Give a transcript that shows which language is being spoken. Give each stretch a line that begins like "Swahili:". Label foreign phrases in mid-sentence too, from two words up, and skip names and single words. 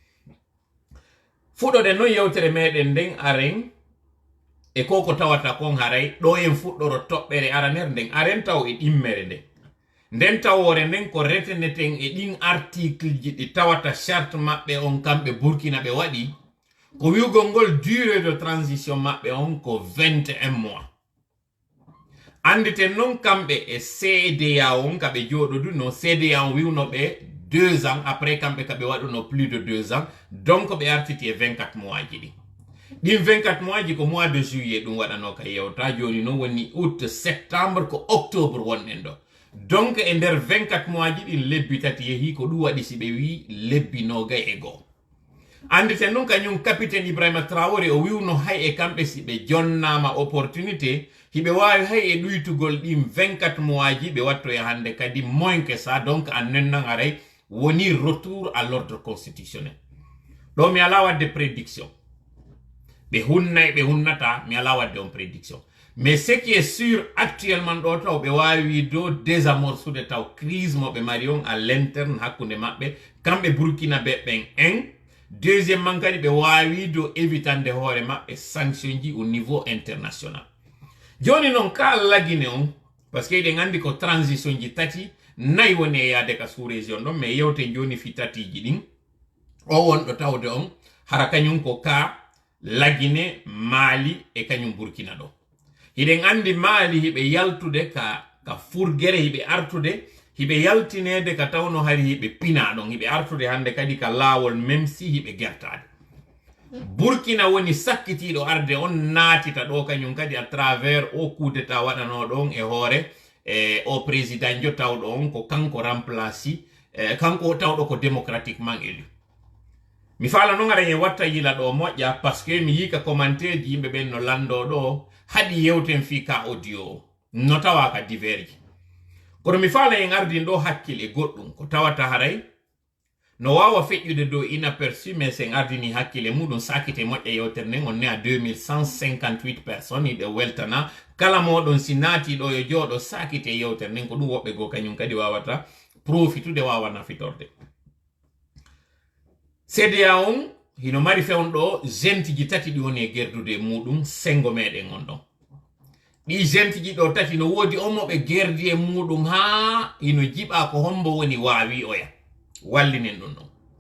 Fula: fuɗɗode noon yewtere meɗen nden aren e ko tawata kon haray ɗo en fuɗɗoro toɓɓere aranere nden aren taw e ɗimmere nden nden tawore nden ko reteneten e ɗin article ji ɗi tawata charte maɓɓe on kamɓe Burkina ɓe waɗi ko wiwgol ngol
French: durée de transition
Fula: maɓɓe on ko 21 mois anditen noon kamɓe e CEDEAO on kaɓe joɗoduno CEDEAO on wiwno ɓe
French: 2 ans après
Fula: kamɓe kaɓe waɗuno
French: plus de 2 ans donc
Fula: ɓe artiti e 24 mois ji ɗi ɗin 24 mois ji ko
French: mois de juillet
Fula: ɗum waɗano ka yewta joni noon woni
French: août septembre
Fula: ko octobre wonɗen ɗo donc e nder 24 mois ji ɗin lebbi tati yeehi ko ɗum waɗi si ɓe wi lebbi 21 anditen noon kañum capitaine Ibrahima Traoré o wiwno hay e kamɓe si ɓe jonnama opportunité hiɓe wawi hay e ɗuytugol ɗin 24 mois ji ɓe watto e hande kadi
French: moins que ça donc
Fula: en nennan aray woni
French: retour à l'ordre constitutionnel
Fula: ɗo mi ala wadde prédiction ɓe hunnay ɓe hunnata mi ala wadde on prédiction
French: mais ce qui est sûr actuellement
Fula: ɗo taw ɓe wawi do désamorçude taw crise mo ɓe mari on
French: à l'interne
Fula: hakkude maɓɓe kamɓe Burkina ɓe ɓen en deuxièmement kadi ɓe wawi do évitande hoore maɓɓe sanction ji
French: au niveau international
Fula: joni noon ka lagine on
French: parce que
Fula: eɗen andi ko transition ji tati nayi woni e yaade ka
French: sous région
Fula: ɗon mais yewte joni fi tatiji ɗin o wonɗo tawde on hara kañum ko ka lagine Mali e kañum Burkina ɗo hiɗen andi Mali hiɓe yaltude ka furgere hiɓe artude hiɓe yaltinede ka tawno hari hiɓe pina ɗon hiɓe artude hande kadi ka laawol
French: même si
Fula: hiɓe gertade Burkina woni sakkitiɗo arde on naatita ɗo kañum kadi
French: à travers
Fula: o
French: coup d'état
Fula: waɗano ɗon e hoore o président jo tawɗo on ko kanko remplaci kanko tawɗo ko
French: démocratiquement élu
Fula: mi faala noon aɗa en watta yila ɗo moƴƴa
French: par ce que
Fula: mi yika commentaire ji yimɓe ɓen no lando ɗo haɗi yewten fi ka audio no tawa ka diverji kono mi faala en ardin ɗo hakkille goɗɗum ko tawata haray no wawa feƴƴude dow
French: inaperçu mais
Fula: sen ardini hakkille muɗum sakite moƴƴa yewtere nden on ne a 2158 personnes hiɗe weltana kala moɗon si naati ɗo yo jooɗo sakite yewtere nden ko ɗum woɓɓe go kañum kadi wawata profitude wawa nafitorde CEDEAO on hino mari fewnɗo gentiji tati ɗi woni e gerdude muɗum sengo meɗen on ɗon ɗi gentiji ɗo tati no wodi omoɓe gerdi e muɗum ha hino jiɓa ko hombo woni wawi oya wallinen ɗum ɗon